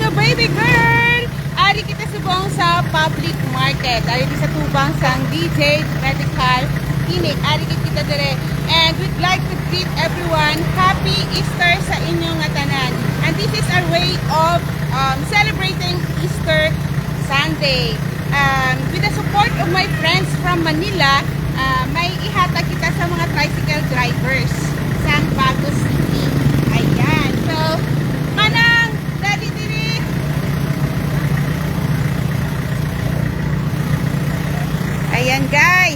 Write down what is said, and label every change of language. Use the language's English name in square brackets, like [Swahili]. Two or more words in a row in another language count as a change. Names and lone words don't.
[English] baby girl! [Hiligaynon] Ari kita subong sa public market. Ari kita sa tubang sang DJ Medical Clinic. Ari kita dire. [English] And we'd like to greet everyone. Happy Easter [Hiligaynon] sa inyong tanan. [English] And this is our way of celebrating Easter Sunday. With the support of my friends from Manila, [Hiligaynon] may ihatag kita sa mga [English] tricycle drivers sa Bago City. [Hiligaynon] Ayan. So, manang, dali diri. Ayan guys.